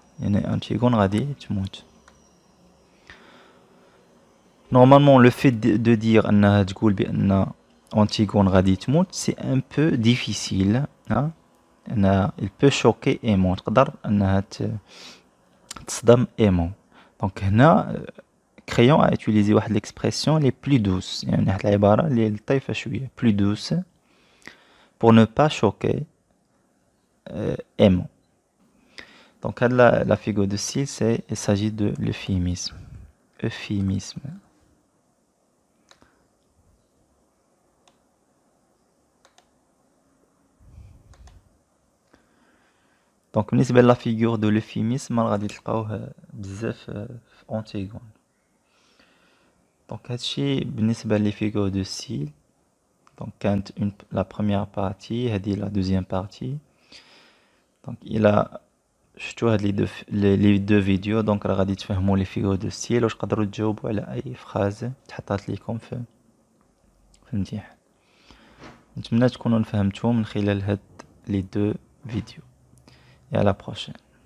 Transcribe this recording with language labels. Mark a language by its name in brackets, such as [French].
[Arabic] Antigone غادي تموت. [French] Normalement le fait de dire [Arabic] أنها تقول بأن [French] Antigone [Arabic] غادي تموت [French] c'est un peu difficile. Il peut choquer aimant. [Arabic] تقدر أنها تصدم aimant. [French] Donc هنا Créon a utilisé l'expression les plus douces. [Arabic] يعني واحد العبارة اللي لطيفة شوية [French] plus douce pour ne pas choquer aimant. Donc la figure de style il s'agit de l'euphémisme. Euphémisme. Donc [Arabic] بالنسبة [French] la figure de l'euphémisme [Arabic] غادي تلقاوه بزاف في [French] Antigone. Donc [Arabic] هادشي بالنسبة [French] les figures de style. Donc quand la première partie [Arabic] هذه [French] la deuxième partie. Donc il a [Arabic] شفتوا هاد [French] les deux vidéos donc [Arabic] راه غادي تفهموا [French] les figures de style [Arabic] واش تقدروا تجاوبوا على اي phrase تحطات لكم في الامتحان. نتمنى تكونوا فهمتوا من خلال هاد [French] les deux vidéos. Et à la prochaine.